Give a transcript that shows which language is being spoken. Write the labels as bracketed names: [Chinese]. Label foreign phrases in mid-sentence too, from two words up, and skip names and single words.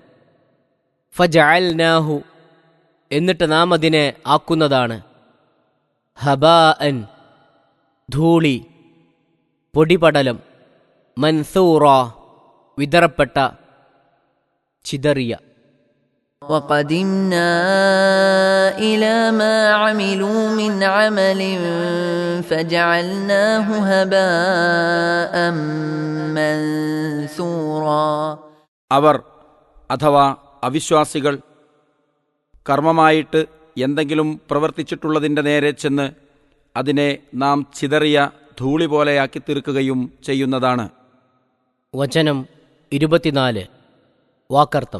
[Malayalam] ഫജഅൽനാഹു, എന്നിട്ട് നാം അതിനെ ആക്കുന്നതാണ്. ഹബാഅൻ, ധൂളി, പൊടിപടലം. മൻസൂറ, വിതറപ്പെട്ട, ചിതറിയ. [Arabic] وَقَدِمْنَا إِلَى مَا عَمِلُوا مِنْ عَمَلٍ فَجَعَلْنَاهُ هَبَاءً مَنْثُورًا. [Malayalam] അവർ അഥവാ അവിശ്വാസികൾ കർമ്മമായിട്ട് എന്തെങ്കിലും പ്രവർത്തിച്ചിട്ടുള്ളതിൻ്റെ നേരെ ചെന്ന് അതിനെ നാം ചിതറിയ ധൂളി പോലെയാക്കി തീർക്കുകയും ചെയ്യുന്നതാണ്. വചനം 24. വാക്കർത്ഥം.